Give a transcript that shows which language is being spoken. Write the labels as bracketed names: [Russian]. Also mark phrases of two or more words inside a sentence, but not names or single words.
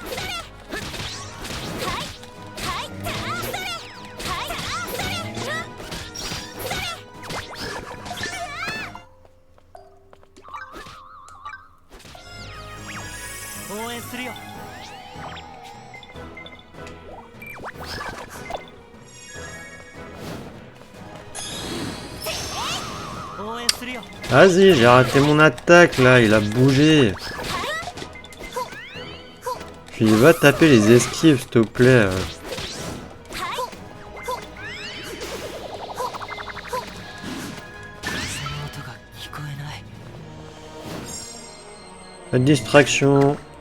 [Japanese] 応援するよ。応援するよ。 [French] Vas-y, j'ai raté mon attaque, là. Il a bougé. Puis va taper les esquives, s'il te plaît. [Japanese] 風の音が聞こえない。 [French] Pas de distraction.